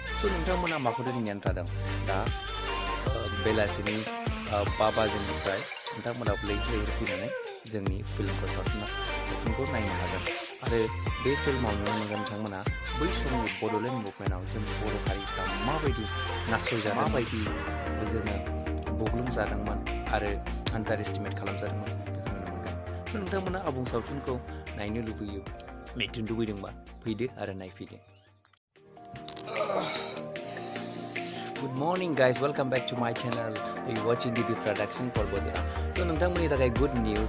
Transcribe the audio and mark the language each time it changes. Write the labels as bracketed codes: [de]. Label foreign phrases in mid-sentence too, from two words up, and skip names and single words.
[brx] स' नोंथांमोना माखौ नेनानै थादों? दा बेलासिनि 5 बाजिनिफ्राय नोंथांमोना लैथो फैनानै जोंनि फिल्मखौ सावथुनखौ नायनो हागोन आरो बे फिल्माव नुनो मोनगोन नोंथांमोना बै समनि बड'लेण्ड मुभमेन्टआव जों बर' हारिफ्रा माबायदि नासयजादों, माबायदि जोङो बुग्लुंजादोंमोन आरो [en] under estimate [brx] खालामजादोंमोन बेखौ नुनो मोनगोन। स' नोंथांमोना आबुं सावथुनखौ नायनो लुबैदोंबा फैदो आरो नायफैदो। [en] Good morning guys, welcome back to my channel. You watching DB production for Bojora. [brx] तो नोंथांमोननि थाखाय [en] good news